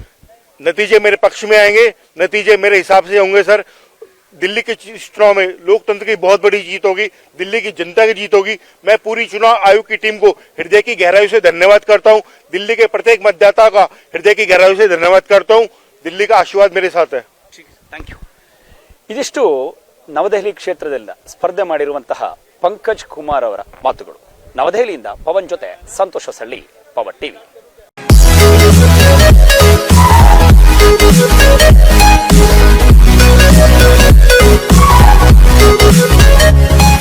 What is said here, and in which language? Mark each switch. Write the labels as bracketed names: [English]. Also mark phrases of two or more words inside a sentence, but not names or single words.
[Hindi] नतीजे मेरे पक्ष में आएंगे, नतीजे मेरे हिसाब से होंगे सर. दिल्ली के चुनाव में लोकतंत्र की बहुत बड़ी जीत होगी, दिल्ली की जनता की जीत होगी. मैं पूरी चुनाव आयोग की टीम को हृदय की गहराई से धन्यवाद करता हूं. दिल्ली के प्रत्येक मतदाता का हृदय की गहराई से धन्यवाद करता हूं. दिल्ली का आशीर्वाद मेरे साथ है. [English] thank you. [Kannada] ಇದಿಷ್ಟು ನವದೆಹಲಿ ಕ್ಷೇತ್ರದಿಂದ ಸ್ಪರ್ಧೆ ಮಾಡಿರುವಂತಹ ಪಂಕಜ್ ಕುಮಾರ್ ಅವರ ಮಾತುಗಳು. ನವದೆಹಲಿಯಿಂದ ಪವನ್ ಜೊತೆ ಸಂತೋಷ ಸಳ್ಳಿ, ಪವರ್ ಟಿವಿ.